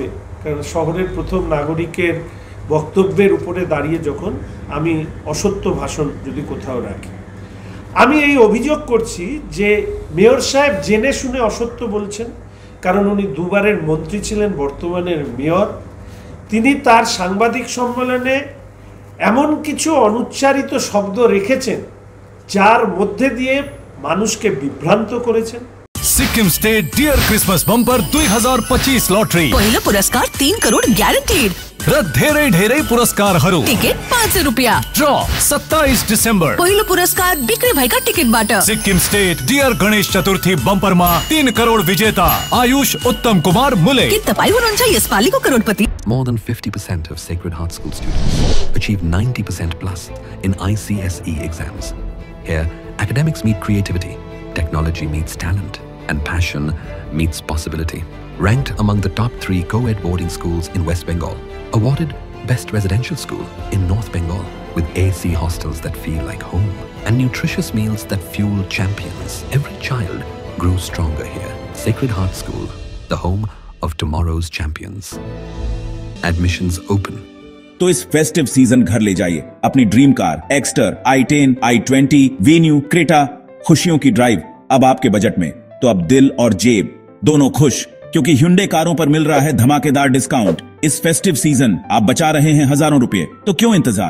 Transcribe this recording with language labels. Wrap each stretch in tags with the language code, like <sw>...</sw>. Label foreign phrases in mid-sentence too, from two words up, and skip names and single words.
<bn>কারণ শহরের প্রথম নাগরিকের বক্তব্যের উপরে দাঁড়িয়ে যখন আমি অসত্য ভাষণ যদি কোথাও রাখি, আমি এই অভিযোগ করছি যে মেয়র সাহেব জেনে শুনে অসত্য বলছেন। কারণ উনি দুবারের মন্ত্রী ছিলেন, বর্তমানের মেয়র। তিনি তার সাংবাদিক সম্মেলনে এমন কিছু অনুচ্চারিত শব্দ রেখেছেন যার মধ্যে দিয়ে মানুষকে বিভ্রান্ত করেছেন।</bn> <ne>सिक्किम स्टेट डियर क्रिसमस बम्पर 2025 लॉटरी पहिलो पुरस्कार 3 करोड ग्यारेन्टेड र धेरै धेरै पुरस्कारहरू। टिकट 500 रुपैयाँ। ड्र 27 डिसेम्बर। पहिलो पुरस्कार बिक्री भएका टिकटबाट। सिक्किम स्टेट डियर गणेश चतुर्थी बम्परमा 3 करोड विजेता आयुष उत्तम कुमार मुले। के तपाई हुनुहुन्छ यसपालिको करोडपति?</ne> <en>More than 50% of Sacred Heart School students achieve 90% plus in ICSE exams. Here, academics meet creativity, technology meets talent, and passion meets possibility. Ranked among the top 3 co-ed boarding schools in West Bengal. Awarded Best Residential School in North Bengal with AC hostels that feel like home and nutritious meals that fuel champions. Every child grew stronger here. Sacred Heart School, the home of tomorrow's champions. Admissions open.</en> <hi>तो इस</hi> <en>festive season</en> <hi>घर ले जाइए अपनी</hi> <en>dream car</en> <hi>एक्स्टर, i10, i20, वेन्यू, क्रेटा। खुशियों की ड्राइव अब आपके बजट में। तो अब दिल और जेब दोनों खुश, क्योंकि Hyundai कारों पर मिल रहा है धमाकेदार डिस्काउंट। इस</hi> <en>festive season</en> <hi>आप बचा रहे हैं हजारों रुपए, तो क्यों इंतजार?</hi>